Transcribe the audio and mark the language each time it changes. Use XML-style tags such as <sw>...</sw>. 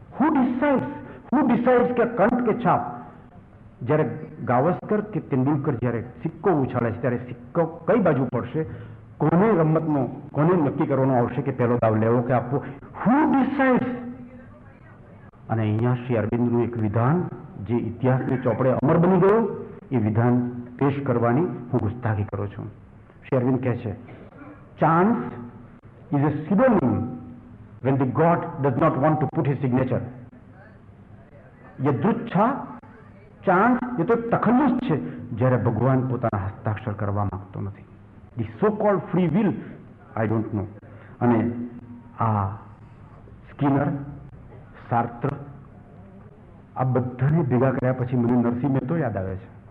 <en>who decides</en> <gu>કે કંઠ કે છાપ? જ્યારે ગાવસ્કર કે તેંડુલકર જ્યારે સિક્કો ઉછાળે છે ત્યારે સિક્કો કઈ બાજુ પડશે, કોને નક્કી કરવાનું આવશે કે પહેલો દાવ લેવો કે આપવો? હુ ડિસાઇડ્સ? અને અહીંયા શ્રી અરવિંદનું એક વિધાન જે ઇતિહાસની ચોપડે અમર બની ગયું, એ વિધાન પેશ કરવાની હું ગુસ્તાખી કરું છું. શ્રી અરવિંદ કહે છે,</gu> <en>Chance is a pseudonym when the God does not want to put his signature.</en> <gu>યદૃચ્છા, chance એ તો તખલ્લુસ છે જ્યારે ભગવાન પોતાના હસ્તાક્ષર કરવા માંગતો નથી.</gu> <en>The so called free will, I don't know.</en> <gu>અને આ સ્કિનર, સાર્ત્ર, આ બધાને ભેગા કર્યા પછી મને નરસિંહ મહેતો યાદ આવે છે.</gu>